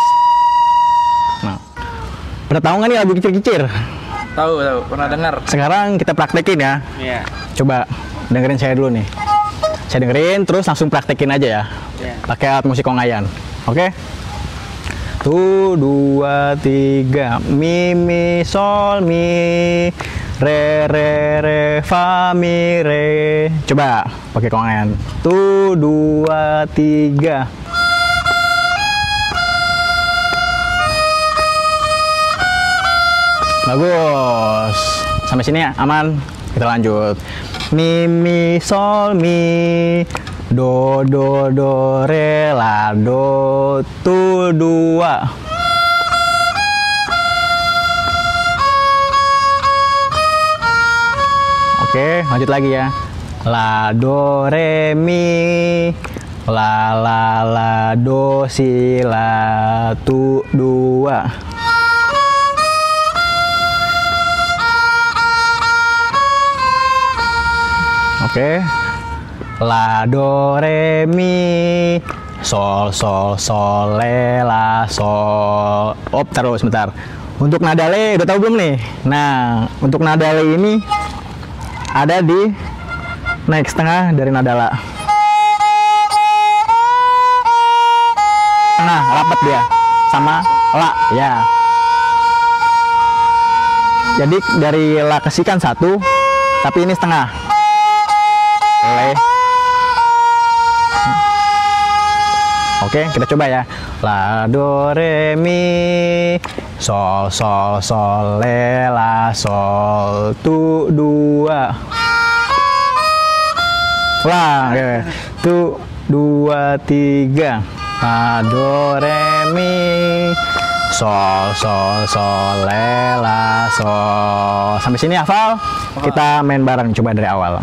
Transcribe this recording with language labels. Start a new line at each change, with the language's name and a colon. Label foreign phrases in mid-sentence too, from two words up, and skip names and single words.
Indonesian: Nah, pernah tahu nggak nih lagu kicir-kicir? Tahu, pernah dengar. Sekarang kita praktekin ya. Iya. Coba dengerin saya dulu nih. Saya dengerin terus langsung praktekin aja ya. Iya. Pakai alat musik kongayan. Oke? 1, 2, 3. Mi, mi, sol, mi. Re, re, re, fa, mi, re. Coba pakai kongayan. 1, 2, 3. Bagus. Sampai sini ya, aman. Kita lanjut. Mi, mi, sol, mi. Do, do, do, re, la, do. 1, 2. Oke, lanjut lagi ya. La, do, re, mi. La, la, la, do, si, la. 1, 2. Oke, la, do, re, mi, sol, sol, sol, le, la, sol. Op, taruh sebentar. Untuk nada le, udah tahu belum nih? Nah, untuk nada le ini ada di naik setengah dari nada la. Tengah, rapat dia sama la, ya. Jadi dari la ke si kan satu, tapi ini setengah. Le. Oke, kita coba ya. La, do, re, mi, sol, sol, sol, le, la, sol. 1, 2. Ulang. 1, 2, 3. La, do, re, mi, sol, sol, sol, le, la, sol. Sampai sini hafal? Kita main bareng, coba dari awal.